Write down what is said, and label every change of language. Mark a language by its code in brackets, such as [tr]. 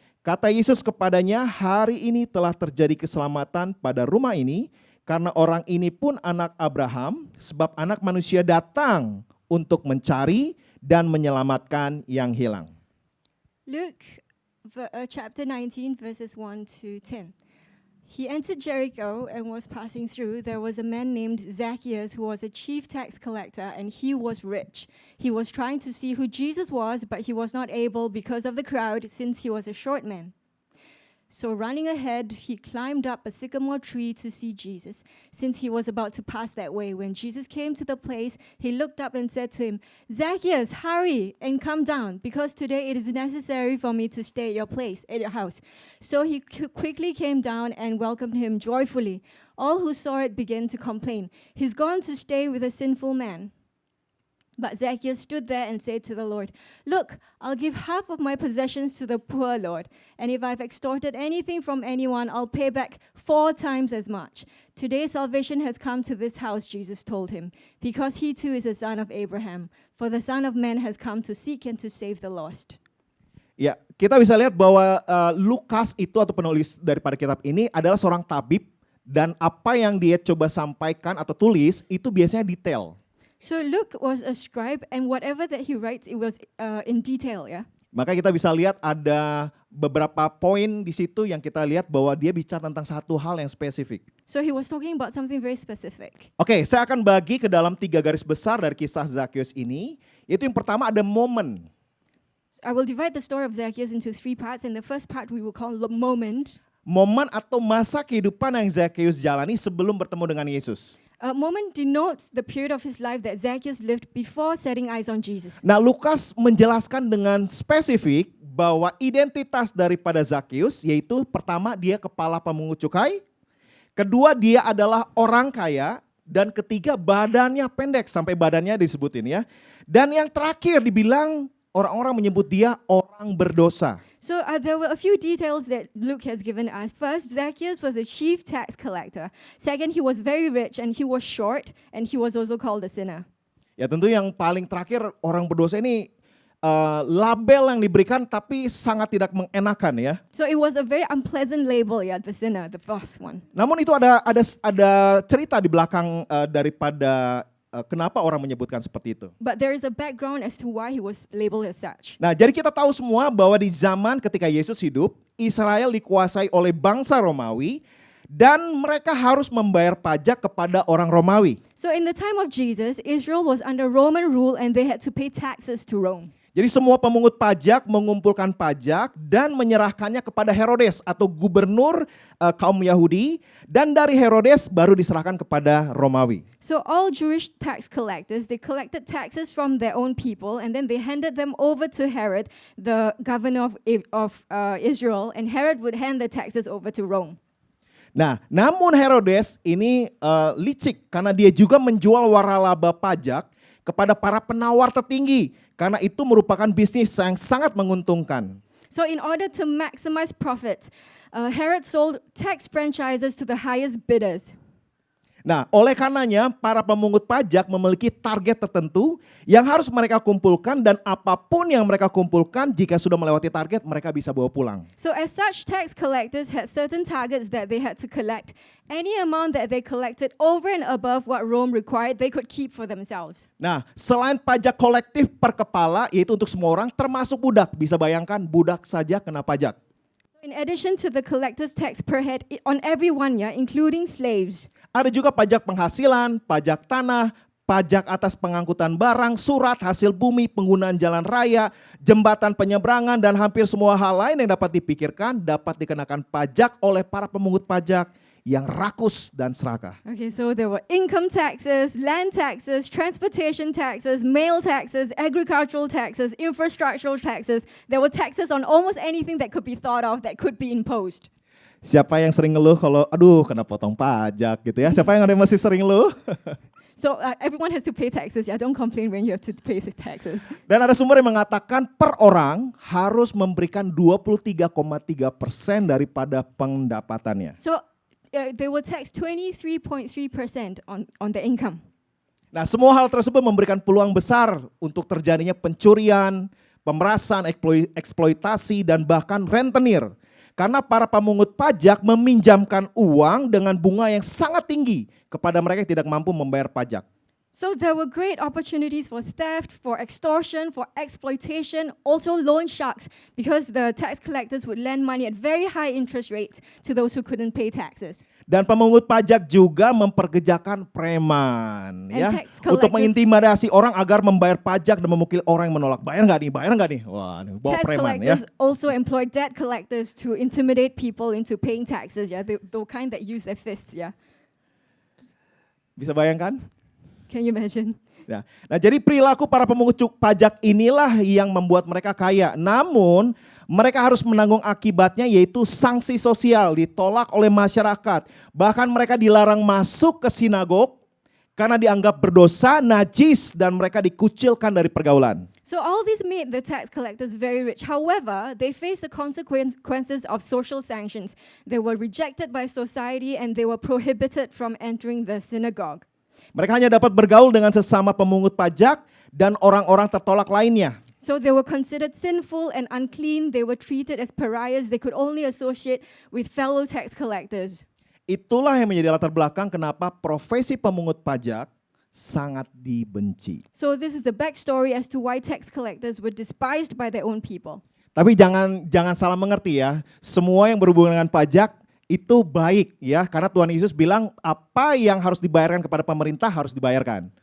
[id] Kata Yesus kepadanya, hari ini telah terjadi keselamatan pada rumah ini karena orang ini pun anak Abraham sebab anak manusia datang untuk mencari dan menyelamatkan yang hilang. [en] Luke chapter 19, verses 1 to 10. He entered Jericho and was passing through. There was a man named Zacchaeus who was a chief tax collector, and he was rich. He was trying to see who Jesus was, but he was not able because of the crowd, since he was a short man. So running ahead, he climbed up a sycamore tree to see Jesus, since he was about to pass that way. When Jesus came to the place, he looked up and said to him, Zacchaeus, hurry and come down, because today it is necessary for me to stay at your house. So he quickly came down and welcomed him joyfully. All who saw it began to complain, he's gone to stay with a sinful man. But Zacchaeus stood there and said to the Lord, "Look, I'll give half of my possessions to the poor, Lord. And if I've extorted anything from anyone, I'll pay back 4 times as much." "Today salvation has come to this house," Jesus told him, "because he too is a son of Abraham. For the Son of Man has come to seek and to save the lost." [id] Ya, kita bisa lihat bahwa Lukas itu atau penulis daripada kitab ini adalah seorang tabib dan apa yang dia coba sampaikan atau tulis itu biasanya detail. [en] So Luke was a scribe, and whatever that he writes, it was in detail, yeah. [id] Maka kita bisa lihat ada beberapa poin di situ yang kita lihat bahwa dia bicara tentang satu hal yang spesifik. [en] So he was talking about something very specific. [id] Oke, saya akan bagi ke dalam 3 garis besar dari kisah Zakheus ini. Yaitu yang pertama ada momen. [en] I will divide the story of Zacchaeus into 3 parts, and the first part we will call the moment. [id] Momen atau masa kehidupan yang Zakheus jalani sebelum bertemu dengan Yesus. [en] A moment denotes the period of his life that Zacchaeus lived before setting eyes on Jesus. [id] Nah, Lukas menjelaskan dengan spesifik bahwa identitas daripada Zakheus yaitu pertama dia kepala pemungut cukai, kedua dia adalah orang kaya, dan ketiga badannya pendek sampai badannya disebutin ya. Dan yang terakhir dibilang orang-orang menyebut dia orang berdosa. [en] So there were a few details that Luke has given us. First, Zacchaeus was a chief tax collector. Second, he was very rich and he was short, and he was also called a sinner. [id] Ya tentu yang paling terakhir orang berdosa ini label yang diberikan tapi sangat tidak mengenakan ya. [en] So it was a very unpleasant label, yeah, the sinner, the fourth one. [id] Namun itu ada cerita di belakang daripada kenapa orang menyebutkan seperti itu. [en] But there is a background as to why he was labeled as such. [id] Nah, jadi kita tahu semua bahwa di zaman ketika Yesus hidup, Israel dikuasai oleh bangsa Romawi dan mereka harus membayar pajak kepada orang Romawi. [en] So in the time of Jesus, Israel was under Roman rule and they had to pay taxes to Rome. [id] Jadi semua pemungut pajak mengumpulkan pajak dan menyerahkannya kepada Herodes atau gubernur kaum Yahudi, dan dari Herodes baru diserahkan kepada Romawi. [en] So all Jewish tax collectors, they collected taxes from their own people and then they handed them over to Herod, the governor of Israel, and Herod would hand the taxes over to Rome. [id] Nah, namun Herodes ini licik karena dia juga menjual waralaba pajak kepada para penawar tertinggi. Karena itu merupakan bisnis yang sangat menguntungkan. [en] So in order to maximize profits, Herod sold tax franchises to the highest bidders. [id] Nah, oleh karenanya para pemungut pajak memiliki target tertentu yang harus mereka kumpulkan, dan apapun yang mereka kumpulkan jika sudah melewati target mereka bisa bawa pulang. [en] So as such, tax collectors had certain targets that they had to collect. Any amount that they collected over and above what Rome required, they could keep for themselves. [id] Nah, selain pajak kolektif per kepala, yaitu untuk semua orang termasuk budak. Bisa bayangkan budak saja kena pajak. [en] In addition to the collective tax per head on everyone, yeah, including slaves. [id] Ada juga pajak penghasilan, pajak tanah, pajak atas pengangkutan barang, surat hasil bumi, penggunaan jalan raya, jembatan penyeberangan, dan hampir semua hal lain yang dapat dipikirkan dapat dikenakan pajak oleh para pemungut pajak yang rakus dan serakah. [en] Okay, so there were income taxes, land taxes, transportation taxes, mail taxes, agricultural taxes, infrastructural taxes. There were taxes on almost anything that could be thought of that could be imposed. [id] Siapa yang sering ngeluh kalau aduh kena potong pajak gitu ya? Siapa yang masih sering ngeluh? [en] So everyone has to pay taxes. Yeah, don't complain when you have to pay taxes. [id] Dan ada sumber yang mengatakan per orang harus memberikan 23,3% daripada pendapatannya. [en] So they will tax 23.3% on the income. [id] Nah, semua hal tersebut memberikan peluang besar untuk terjadinya pencurian, pemerasan, eksploitasi, dan bahkan rentenir. Karena para pemungut pajak meminjamkan uang dengan bunga yang sangat tinggi kepada mereka yang tidak mampu membayar pajak. [en] So there were great opportunities for theft, for extortion, for exploitation, also loan sharks, because the tax collectors would lend money at very high interest rates to those who couldn't pay taxes. [id] Dan pemungut pajak juga memperkejakan preman, ya, untuk mengintimidasi orang agar membayar pajak dan memukul orang yang menolak. Bayar nggak nih? Wah, bawa [en] tax [id] preman ya. [en] Collectors also employed debt collectors to intimidate people into paying taxes. Yeah, the kind that use their fists. Yeah. [id] Bisa bayangkan? [en] Can you imagine? [id] Ya. Nah, jadi perilaku para pemungut pajak inilah yang membuat mereka kaya. Namun mereka harus menanggung akibatnya, yaitu sanksi sosial, ditolak oleh masyarakat. Bahkan mereka dilarang masuk ke sinagog Karena dianggap berdosa, najis, dan mereka dikucilkan dari pergaulan. [en] So all this made the tax collectors very rich. However, they faced the consequences of social sanctions. They were rejected by society and they were prohibited from entering the synagogue. [id] Mereka hanya dapat bergaul dengan sesama pemungut pajak dan orang-orang tertolak lainnya. [en] So they were considered sinful and unclean. They were treated as pariahs. They could only associate with fellow tax collectors. [id] Itulah yang menjadi latar belakang kenapa profesi pemungut pajak sangat dibenci. [en] So this is the backstory as to why tax collectors were despised by their own people. [id] Tapi jangan salah mengerti ya, semua yang berhubungan dengan pajak itu baik ya, karena Tuhan Yesus bilang apa yang harus dibayarkan kepada pemerintah harus dibayarkan.